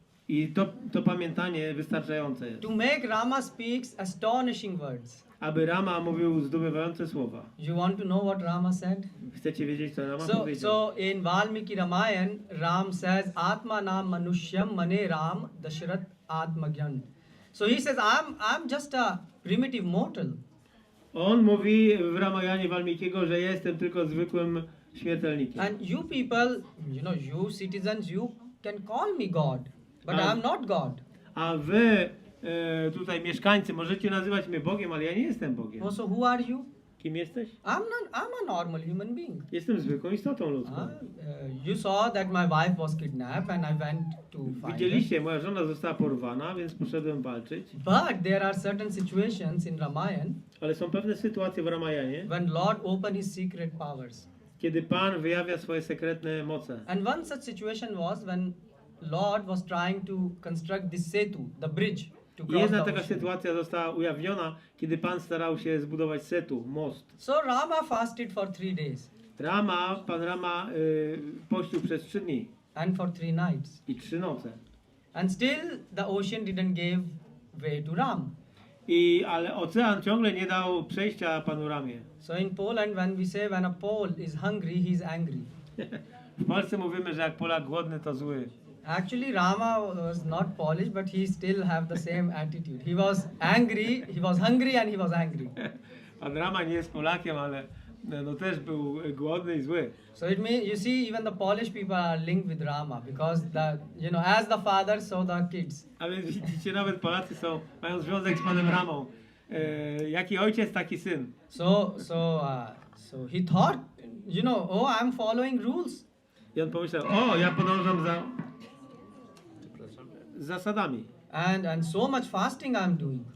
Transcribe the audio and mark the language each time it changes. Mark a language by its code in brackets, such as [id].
[pl] I to pamiętanie wystarczające jest, [en] to make Rama speaks astonishing words. [pl] aby Rama mówił zdumiewające słowa. [en] You want to know what Rama said? [pl] Chcecie wiedzieć, co Rama [en] So [pl] powiedział? [en] in Valmiki Ramayan, Ram says, [sa] Atma nam manushyam mane Ram Dashrath Atmagyan. [en] So he says, I'm just a primitive mortal. [pl] On mówi w Ramayanie Walmikiego, że jestem tylko zwykłym śmiertelnikiem. [en] And you people, you citizens, you can call me God, but I'm not God. [pl] A wy tutaj mieszkańcy możecie nazywać mnie Bogiem, ale ja nie jestem Bogiem. [en] So who are you? [pl] Kim jesteś? [en] I'm a normal human being. [pl] Jestem zwykłą istotą ludzką. [en] You saw that my wife was kidnapped and I went to find her. [pl] Widzieliście, moja żona została porwana, więc poszedłem walczyć. [en] But there are certain situations in Ramayan [pl] Ale są pewne sytuacje w Ramayanie, [en] when Lord opened his secret powers. [pl] kiedy Pan wyjawia swoje sekretne moce. [en] And one such situation was when Lord was trying to construct this setu, the bridge, to [pl] I [en] cross [pl] jedna [en] the [pl] taka [en] ocean. [pl] sytuacja została ujawniona, kiedy Pan starał się zbudować setu, most. [en] So Rama fasted for 3 days [pl] Pan Rama pościł przez 3 dni [en] and for 3 nights. [pl] i 3 noce. [en] And still the ocean didn't give way to Ram. [pl] Ale ocean ciągle nie dał przejścia Panu Ramie. [en] So in Poland, when we say when a Pole is hungry, he's angry. [pl] W Polsce mówimy, że jak Polak głodny, to zły. [en] Actually, Rama was not Polish, but he still have the same attitude. He was angry, he was hungry and he was angry. [pl] Pan Rama nie jest Polakiem, ale też był głodny i zły. [en] So it means, you see, even the Polish people are linked with Rama because as the father, so the kids. [pl] A więc widzicie, nawet Polacy mają związek z Panem Ramą. Jaki ojciec, taki syn. [en] So he thought, I'm following rules. [pl] I on pomyślał, ja podążam za zasadami. [en] And so much fasting I'm doing.